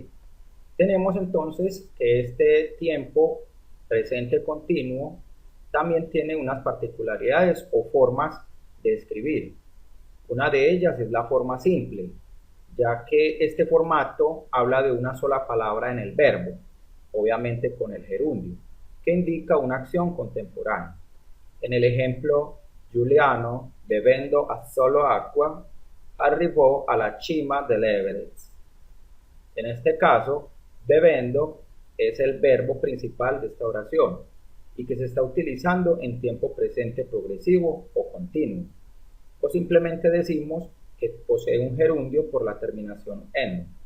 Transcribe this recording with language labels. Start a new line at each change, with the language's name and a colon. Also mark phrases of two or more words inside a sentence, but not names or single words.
Spanish: Tenemos entonces que este tiempo presente continuo también tiene unas particularidades o formas de escribir. Una de ellas es la forma simple, ya que este formato habla de una sola palabra en el verbo, obviamente con el gerundio, que indica una acción contemporánea. En el ejemplo,
Italian: Giuliano, bevendo a solo acqua, arrivò alla cima dell'Everest.
Spanish: En este caso, bebendo es el verbo principal de esta oración y que se está utilizando en tiempo presente progresivo o continuo. O simplemente decimos que posee un gerundio por la terminación en.